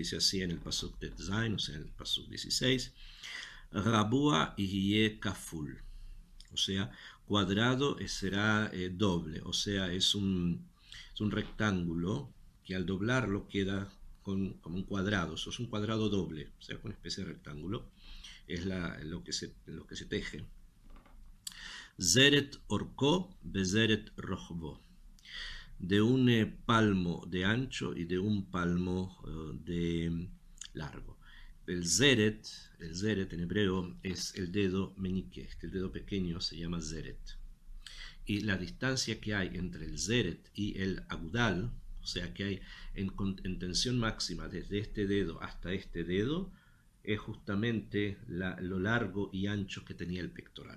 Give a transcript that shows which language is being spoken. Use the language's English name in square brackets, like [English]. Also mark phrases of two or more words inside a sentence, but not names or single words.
[Spanish] dice así en el pasuk Tet Zain, o sea, en el pasuk 16, Rabua y Kaful, o sea, cuadrado será doble, o sea, es un rectángulo que al doblarlo queda como un cuadrado, eso es un cuadrado doble, o sea, una especie de rectángulo, es lo que se teje. [Hebrew] זרת ארכו וזרת רחבו, [Spanish] de un palmo de ancho y de un palmo de largo. El zeret en hebreo es el dedo meñique, el dedo pequeño se llama zeret. Y la distancia que hay entre el zeret y el agudal, o sea que hay en tensión máxima desde este dedo hasta este dedo, es justamente lo largo y ancho que tenía el pectoral.